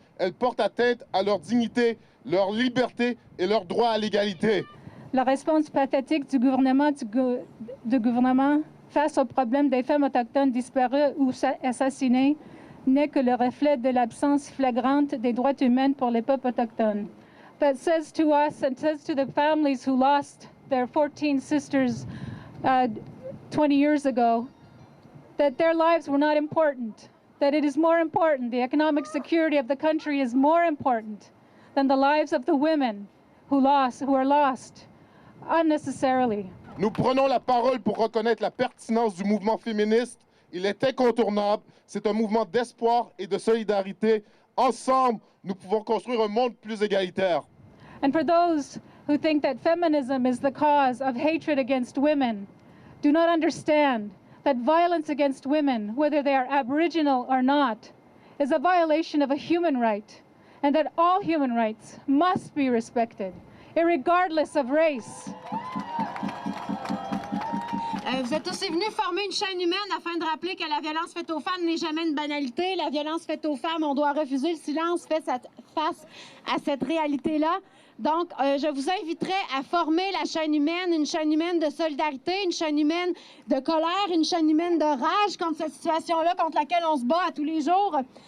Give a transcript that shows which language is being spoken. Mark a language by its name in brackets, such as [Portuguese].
[French] Elles portent atteinte à leur dignité, leur liberté et leur droit à l'égalité. La réponse pathétique du gouvernement face au problème des femmes autochtones disparues ou assassinées n'est que le reflet de l'absence flagrante des droits humains pour les peuples autochtones. [English] That says to us and says to the families who lost their 14 sisters 20 years ago that their lives were not important, that it is more important, the economic security of the country is more important than the lives of the women who are lost unnecessarily. [French] Nous prenons la parole pour reconnaître la pertinence du mouvement féministe. Il est incontournable. C'est un mouvement d'espoir et de solidarité. Ensemble, nous pouvons construire un monde plus égalitaire. [English] And for those who think that feminism is the cause of hatred against women, do not understand that violence against women, whether they are Aboriginal or not, is a violation of a human right, and that all human rights must be respected, irregardless of race. [French] Vous êtes aussi venus former une chaîne humaine afin de rappeler que la violence faite aux femmes n'est jamais une banalité. La violence faite aux femmes, on doit refuser le silence face à cette réalité-là. Donc, je vous inviterai à former la chaîne humaine, une chaîne humaine de solidarité, une chaîne humaine de colère, une chaîne humaine de rage contre cette situation-là, contre laquelle on se bat à tous les jours.